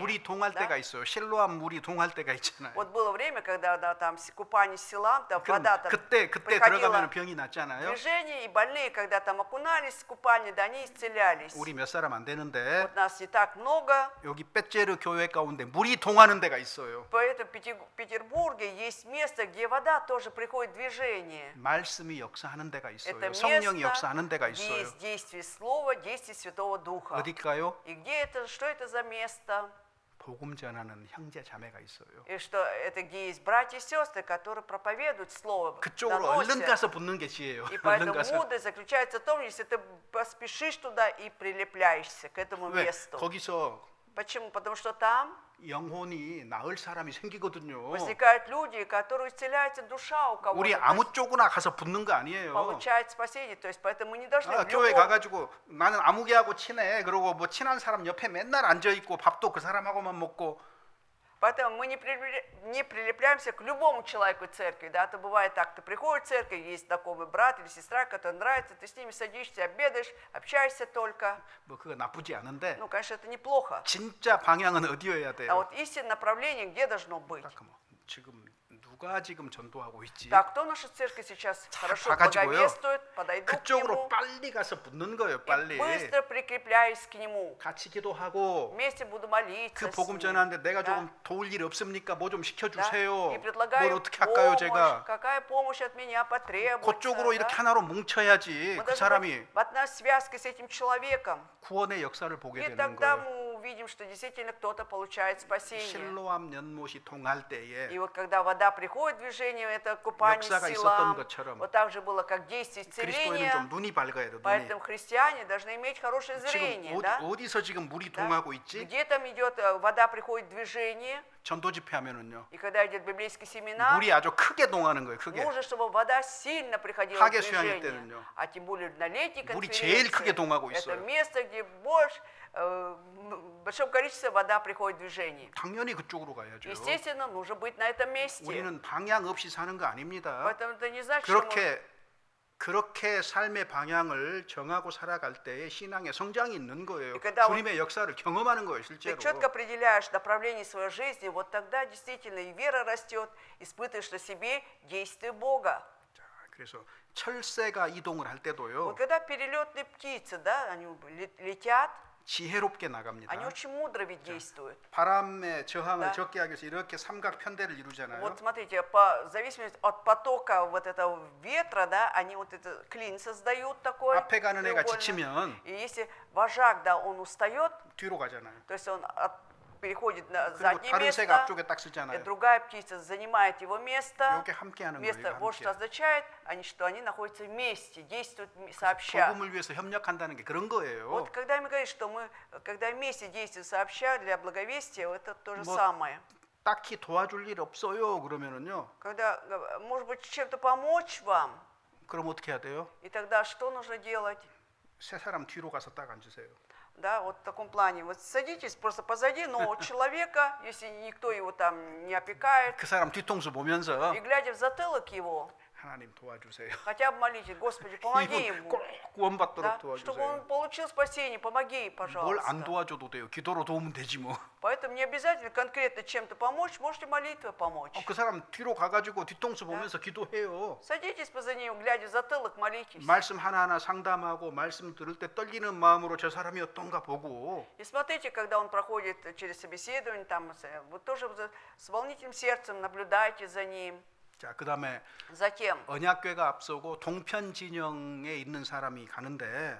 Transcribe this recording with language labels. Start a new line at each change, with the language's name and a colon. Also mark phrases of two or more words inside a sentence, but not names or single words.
Korean: 물이 동할
Russian: Да?
Korean: 때가 있어요. 실로암 물이 동할 때가 있잖아요.
Russian: Вот было время, когда да, там купание Силам, там
Korean: 그럼
Russian: вода там
Korean: 그때
Russian: приходила
Korean: 들어가면 병이 낫잖아요.
Russian: движение, и больные, когда там окунались в купание, да они исцелялись.
Korean: 우리 몇 사람 안 되는데
Russian: Вот нас не так много,
Korean: 여기 빼제르 교회 가운데 물이 동하는 데가 있어요.
Russian: поэтому в Петербурге есть место, где вода тоже приходит в движение.
Korean: 말씀이 역사하는 데가
Russian: Это
Korean: 있어요. 성령이
Russian: место,
Korean: 역사하는 데가
Russian: где
Korean: 있어요.
Russian: есть действие Слова, действие Святого Духа.
Korean: 어딜까요?
Russian: И где это, что это за место?
Korean: 복음 전하는 형제 자매가 있어요.
Russian: И что это где есть братья и сестры, которые проповедуют Слово,
Korean: 그쪽으로 얼른
Russian: доносят.
Korean: 가서 붙는 게 지혜예요.
Russian: И
Korean: 얼른
Russian: поэтому
Korean: 가서.
Russian: мудрость заключается в том, если ты поспешишь туда и прилепляешься к этому
Korean: 왜?
Russian: месту.
Korean: 거기서
Russian: Почему? Потому что там
Korean: 영혼이 나을 사람이 생기거든요.
Russian: возникают люди, которые исцеляется душа у кого-то.
Korean: 우리
Russian: То есть
Korean: 아무 쪽으나 가서 붙는 거 아니에요.
Russian: получает спасение. То есть поэтому мы не должны в
Korean: 교회
Russian: любом-
Korean: 가가지고 나는 아무개하고 친해. 그러고 뭐 친한 사람 옆에 맨날 앉아 있고 밥도 그 사람하고만 먹고.
Russian: Поэтому мы не прилепляемся к любому человеку в церкви. Да? Это бывает так, ты приходишь в церковь, есть знакомый брат или сестра, который нравится, ты с ними садишься, обедаешь, общаешься только.
Korean: 뭐 그거 나쁘지 않은데
Russian: Ну, конечно, это неплохо.
Korean: 진짜 방향은 어디여야
Russian: А
Korean: 돼요?
Russian: вот истинное направление где должно быть?
Korean: 딱 뭐, 지금 누가 지금 전도하고 있지?
Russian: Так, кто наша церковь сейчас хорошо
Korean: 가가지고요.
Russian: благовествует, подойду к
Korean: 그쪽으로
Russian: нему
Korean: 빨리 가서 붙는 거예요.
Russian: и
Korean: 빨리.
Russian: быстро прикрепляюсь к нему.
Korean: 같이 기도하고
Russian: Вместе буду молиться
Korean: 그
Russian: с
Korean: 복음
Russian: ним.
Korean: 전하는데 내가
Russian: Да?
Korean: 조금 도울 일 없습니까? 뭐 좀
Russian: Да?
Korean: 시켜주세요.
Russian: И
Korean: 뭘
Russian: предлагаю
Korean: 어떻게 할까요,
Russian: помощь.
Korean: 제가?
Russian: Какая помощь от меня потребуется?
Korean: 그쪽으로 이렇게
Russian: да?
Korean: 하나로 뭉쳐야지
Russian: Мы
Korean: 그
Russian: должны
Korean: 사람이
Russian: быть в одной связке с этим человеком.
Korean: 구원의 역사를 보게
Russian: И
Korean: 되는
Russian: тогда
Korean: 거예요.
Russian: мы увидим, что действительно кто-то получает спасение.
Korean: 실로암 연못이 동할 때에
Russian: И вот когда вода приходит в движение, это купание
Korean: 역사가
Russian: силам,
Korean: 있었던 것처럼
Russian: вот так же было, как действие
Korean: 그리스도인은
Russian: исцеления.
Korean: 좀 눈이 밝아야 돼. 눈이.
Russian: Поэтому христиане должны иметь хорошее
Korean: 지금
Russian: зрение, да?
Korean: 어디서 지금 물이
Russian: Да?
Korean: 동하고 있지?
Russian: Где там идет, вода приходит в движение,
Korean: 전도 집회하면은요. и когда идет библейский семинар, 물이 아주 크게 동하는 거예요. 크게.
Russian: нужно, чтобы вода сильно приходила в
Korean: 하계 수양회
Russian: движение.
Korean: 때는요.
Russian: А тем более на летней
Korean: 물이 제일 크게
Russian: конференции,
Korean: 동하고
Russian: это
Korean: 있어요.
Russian: место, где больше, в большом количестве вода приходит в движение.
Korean: 당연히 그쪽으로 가야죠.
Russian: Естественно, нужно быть на этом месте.
Korean: 우리는 방향 없이 사는 거 아닙니다.
Russian: Поэтому это не значит, что мы
Korean: 그렇게 삶의 방향을 정하고 살아갈 때에 신앙의 성장이 있는 거예요.
Russian: И когда
Korean: 주님의 역사를 경험하는 거예요,
Russian: ты
Korean: 실제로.
Russian: четко определяешь направление своей жизни, вот тогда действительно и вера растет, испытываешь на себе действие Бога.
Korean: 자, 그래서 철새가 이동을 할 때도요.
Russian: Вот когда перелетные птицы, да, они летят,
Korean: 지혜롭게 나갑니다.
Russian: они очень мудро ведь действуют.
Korean: 바람의 저항을
Russian: Да.
Korean: 적게 하기 위해서 이렇게 삼각 편대를 이루잖아요.
Russian: Вот смотрите, в зависимости от потока вот этого ветра, да, они вот этот клин создают такой.
Korean: 앞에 가는 애가
Russian: треугольный.
Korean: 지치면
Russian: И если вожак, да, он устает,
Korean: 뒤로 가잖아요.
Russian: то есть он переходит на
Korean: 그리고
Russian: заднее
Korean: 다른 새가
Russian: место,
Korean: 앞쪽에 딱
Russian: и
Korean: 쓰잖아요.
Russian: другая птица занимает его место.
Korean: 이렇게 함께 하는
Russian: Место,
Korean: 거예요.
Russian: вот что
Korean: 함께.
Russian: означает, что они находятся вместе, действуют сообща.
Korean: 복음을 위해서 협력한다는 게 그런 거예요.
Russian: Вот когда мы говорим, что мы, когда вместе действуем сообща для благовестия, это то же
Korean: 뭐-
Russian: самое.
Korean: 딱히 도와줄 일 없어요. 그러면은요.
Russian: Когда, может быть, чем-то помочь вам,
Korean: 그럼 어떻게 해야 돼요?
Russian: и тогда что нужно делать?
Korean: 세 사람 뒤로 가서 딱 앉으세요.
Russian: Да, вот в таком плане. Вот садитесь просто позади, но от человека, если никто его там не опекает,
Korean: 그 사람 뒤통수 보면서
Russian: и глядя в затылок его,
Korean: 하나님 도와주세요.
Russian: хотя бы молитесь, Господи, помоги
Korean: 이분
Russian: ему.
Korean: 꼭 구원받도록
Russian: Да, чтобы
Korean: 도와주세요.
Russian: он получил спасение, помоги,
Korean: 뭘 안
Russian: пожалуйста.
Korean: 도와줘도 돼요. 기도로 도우면 되지 뭐.
Russian: Поэтому не обязательно конкретно чем-то помочь, можете молитвой помочь.
Korean: 그 사람 뒤로 가가지고 뒤통수 보면서 기도해요.
Russian: Садитесь поза ним, глядя в затылок, молитесь.
Korean: 말씀 하나하나 상담하고 말씀 들을 때 떨리는 마음으로 저 사람이 어떤가 보고
Russian: И смотрите, когда он проходит через собеседование, там, вы тоже с волнительным сердцем наблюдайте за ним.
Korean: 자, 그다음에
Russian: Затем,
Korean: 언약궤가 앞서고 동편 진영에 있는 사람이 가는데